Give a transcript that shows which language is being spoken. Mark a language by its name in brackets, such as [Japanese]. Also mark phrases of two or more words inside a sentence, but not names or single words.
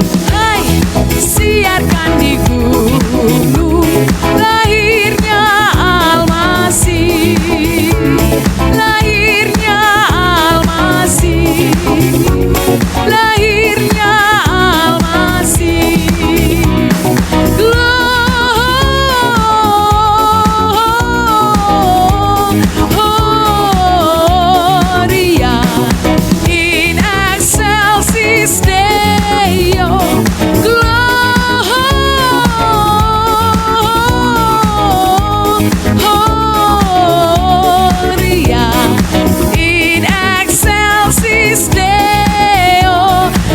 [Indonesian] Hai, siarkan di gunung, lahirnya Almasih. Lahirnya Almasih, lahirnya Almasih. [Latin] Gloria in excelsis Deo. Gloria in excelsis Deo.